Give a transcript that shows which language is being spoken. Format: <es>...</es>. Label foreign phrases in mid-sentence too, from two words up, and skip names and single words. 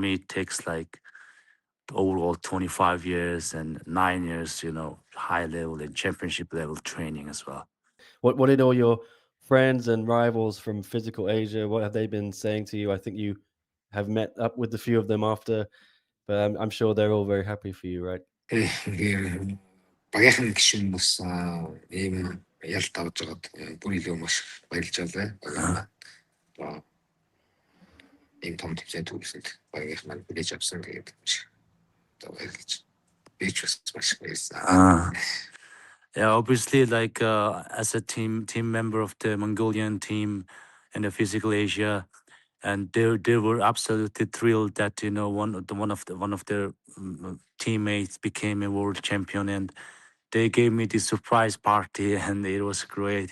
<en>For me, it takes like overall 25 years and 9 years, high level and championship level training as well. What did all your friends and rivals from Physical Asia, what have they been saying to you? I think you have met up with a few of them after, but I'm sure they're all very happy for you, right?</en> <mn>Тэгээ багийнхан гишүүн бас ийм ялт авч байгаад бүр илүү маш баярлж байна. Ийм том төвчэн төгсөнд багийнх маань хүлээж авсан гэдэг юм шиг. Баярлж. Би ч бас маш баярлсан.</mn> <en>Yeah, obviously, like as a team member of the Mongolian team and the Physical Asia, and they were absolutely thrilled that one of their teammates became a world champion, and they gave me this surprise party, and it was great.</en>